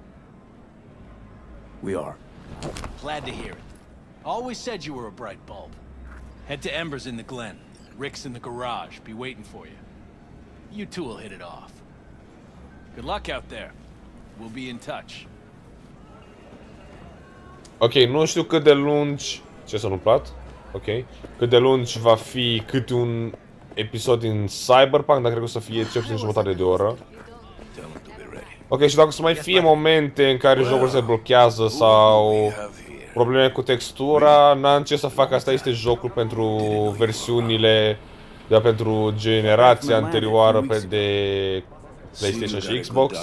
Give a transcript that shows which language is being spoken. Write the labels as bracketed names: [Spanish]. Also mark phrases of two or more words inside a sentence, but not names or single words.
[English] We are. Glad to hear it. Always said you were a bright bulb. Head to Embers in the Glen. Rick's in the garage, be waiting for you. You two will hit it off. Good luck out there. We'll be in touch. [Romanian] Ok, nu știu cât de lungi... Ce s-a întâmplat? Ok. Cât de lungi va fi câte un episod din Cyberpunk, dar cred că o să fie cel puțin jumătate de oră. Ok, și dacă o să mai fie momente în care jocul se blochează sau probleme cu textura, n-am ce să fac, asta este jocul pentru versiunile, dar pentru generația anterioară pe de PlayStation și Xbox.